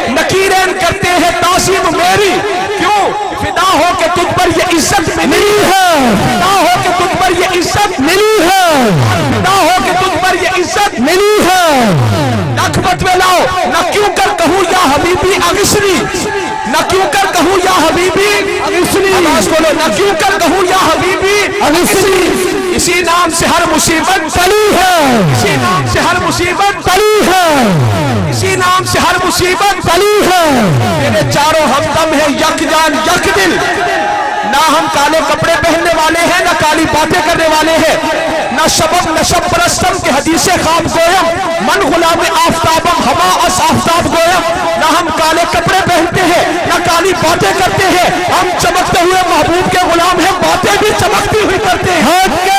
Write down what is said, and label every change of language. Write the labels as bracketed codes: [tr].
[ur] نکیرین کرتے ہیں تعظیم میری. کیوں؟ فدا ہو کہ تجھ پر یہ عزت ملی ہے. فدا ہو کہ تجھ پر یہ عزت ملی ہے. فدا ہو کہ تجھ پر یہ عزت ملی ہے. نکبت میں لاؤ نہ کیوں کر کہوں [ar] یا حبیبی اغثنی. [ur] نہ کیوں کر کہوں [ar] یا حبیبی اغثنی. [ur] آواز بولو نہ کیوں کر کہوں یا حبیبی اغثنی. اسی نام سے ہر مصیبت ٹلی ہے. اسی نام سے ہر مصیبت ٹلی ہے. اسی نام سے ہر مصیبت ٹلی ہے. میرے چاروں ہمدم ہیں یک جان یک دل. نہ ہم کالے کپڑے پہننے والے ہیں نہ کالی باتیں کرنے والے ہیں. [fa] نہ شبب نشب پرستم کے حدیث خواب گویم من غلام آفتابم ہما اس آفتاب گویم. [ur] نہ ہم کالے کپڑے پہنتے ہیں نہ کالی باتیں کرتے ہیں. ہم چمکتے ہوئے محبوب کے غلام ہیں. باتیں بھی چمکتی ہوئی کرتے ہیں.